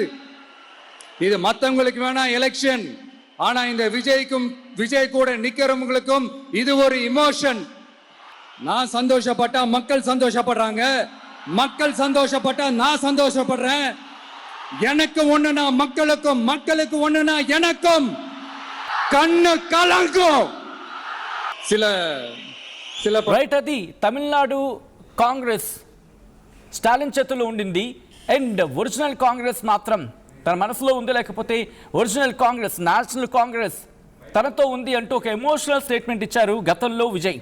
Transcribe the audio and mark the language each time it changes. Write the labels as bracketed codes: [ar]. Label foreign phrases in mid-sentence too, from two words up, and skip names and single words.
[ta] இது மற்றவங்களுக்கு வேணா எலெக்ஷன், ஆனா இந்த விஜய் கூட நிக்கிறவங்களுக்கும் இது ஒரு இமோஷன். நான் சந்தோஷப்பட்டா மக்கள் சந்தோஷப்படுறாங்க, மக்கள் சந்தோஷப்பட்டா நான் சந்தோஷப்படுறேன். எனக்கு ஒண்ணுனா மக்களுக்கும், மக்களுக்கு ஒண்ணுனா எனக்கும் கண்ணு கலங்கும். சில [te] రైట్, అది తమిళనాడు కాంగ్రెస్ స్టాలిన్ చేతుల్లో ఉండింది. అండ్ ఒరిజినల్ కాంగ్రెస్ మాత్రం తన మనసులో ఉంది, లేకపోతే ఒరిజినల్ కాంగ్రెస్, నేషనల్ కాంగ్రెస్ తనతో ఉంది అంటూ ఒక [en] emotional statement [te] ఇచ్చారు గతంలో విజయ్.